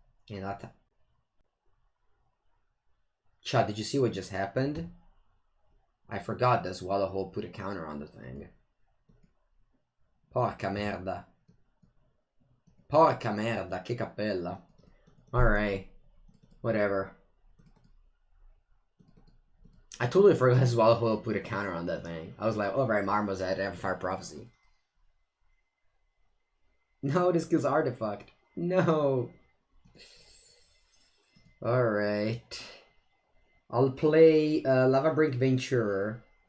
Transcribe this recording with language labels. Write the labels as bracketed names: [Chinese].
[English] And that. Chad, did you see what just happened? I forgot that Swallowhole put a counter on the thing. [Italian] Porca merda. Porca merda, che cappella. [English] Alright. Whatever. I totally forgot as well who put a counter on that thing. I was like, oh right, Marmo's at Fire Prophecy. No, this kills Artifact. No. Alright. I'll play Lava Brink Venturer.